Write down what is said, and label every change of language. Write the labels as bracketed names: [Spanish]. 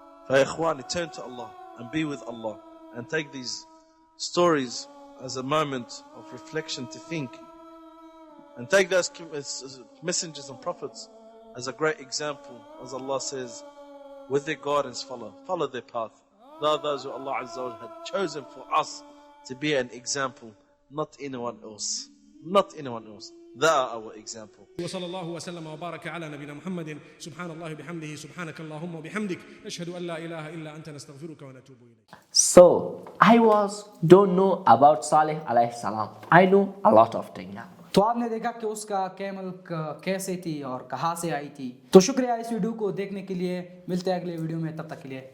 [English] Ya ikhwani, turn to Allah and be with Allah, and take these stories as a moment of reflection to think, and take those messengers and prophets as a great example. As Allah says, with their guidance follow their path. They are those who Allah Azza wa Jal had chosen for us to be an example, not anyone else. Not anyone else. They are our example. [Arabic] وصلى الله وسلم وبارك على نبينا محمد سبحان الله بحمده سبحانك اللهم وبحمدك نشهد أن لا إله إلا أنت نستغفرك ونتوب إليك. [English] So, I don't know about Salih alayhi salam. I know a lot of things now. [Hindi] तो आपने देखा कि उसका camel कैसे थी और कहाँ से आई थी. तो शुक्रिया इस वीडियो को देखने के लिए. मिलते हैं अगले वीडियो में, तब तक के लिए